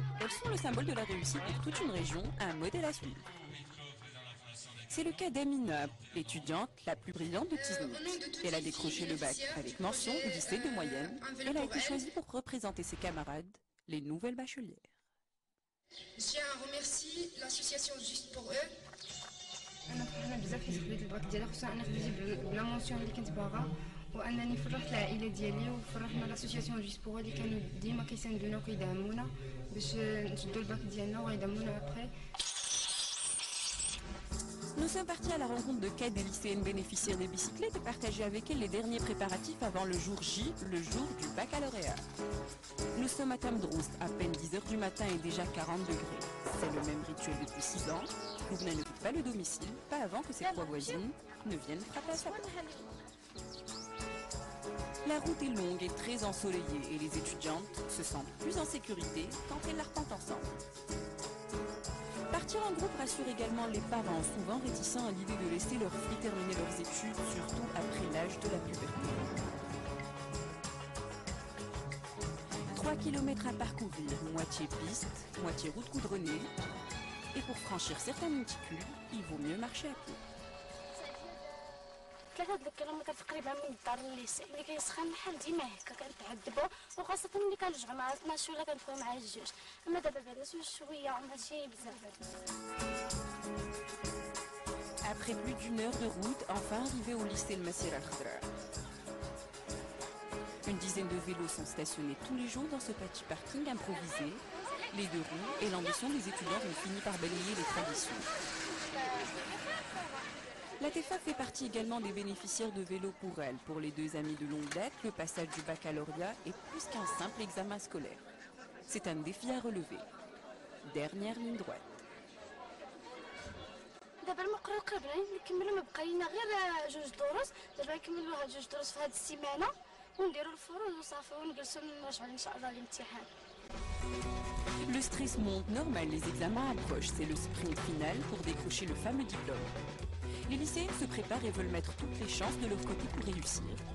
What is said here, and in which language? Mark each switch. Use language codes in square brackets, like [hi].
[fr] Elles sont le symbole de la réussite pour toute une région, un modèle à suivre. C'est le cas d'Amina, l'étudiante la plus brillante de Tiznit. Elle a décroché le bac avec mention au lycée de moyenne. Elle a été choisie pour représenter ses camarades, les nouvelles bachelières. Je tiens à remercier l'association Juste pour eux. [ar] انا فرحانه بزاف حيت خديت الباك ديالي خصوصا انا خديت بلا مونسيون اللي كنت باغا وانني فرحت العائله ديالي وفرحنا لاسوسياسيون جوست بوغ اللي كانوا ديما كيساندونا وكيدعمونا باش نشدوا الباك ديالنا ويدعمونا ابخي. [fr] Nous sommes partis à la rencontre de 4 des lycéennes bénéficiaires des bicyclettes et partager avec elles les derniers préparatifs avant le jour J, le jour du baccalauréat. Nous sommes à Tamdroust, à peine 10 h du matin et déjà 40 degrés. C'est le même rituel depuis 6 ans. Loubna ne quitte pas le domicile, pas avant que ses 3 voisines ne viennent frapper à sa porte. La route est longue et très ensoleillée et les étudiantes se sentent plus en sécurité quand elles l'arpentent ensemble. Partir en groupe rassure également les parents, souvent réticents à l'idée de laisser leurs filles terminer leurs études, surtout après l'âge de la puberté. 3 km à parcourir, moitié piste, moitié route goudronnée. Et pour franchir certains monticules, il vaut mieux marcher à pied. [ar] 3 الكيلومتر تقريبا من الدار للليسي اللي كيسخن بحال ديما هكا كنتعذبوا وخاصة ملي كنرجعوا مع 12 ولا كندخلوا مع 2 اما دابا بعدا شويه ماشي بزاف. [fr] Après plus d'1 heure de route, enfin arrivé au lycée Le Massir Al-Khadra. Une dizaine de vélos sont stationnés tous les jours dans ce petit parking improvisé. Les 2 roues et l'ambition des étudiants ont fini par balayer les traditions. La TEFA fait partie également des bénéficiaires de vélos pour elle. Pour les 2 amis de longue date, le passage du baccalauréat est plus qu'un simple examen scolaire. C'est un défi à relever. Dernière ligne droite. [ar] دابا المقرر قربنا نكملوا ما بقى لنا غير 2 دروس دابا نكملوا هاد 2 دروس في هاد السيمانه ونديروا الفروض وصافي ونجلسوا نراجعوا ان شاء الله الامتحان. [fr] Le stress monte, normal, les examens approchent. C'est le sprint final pour décrocher le fameux diplôme. Les lycéennes se préparent et veulent mettre toutes les chances de leur côté pour réussir.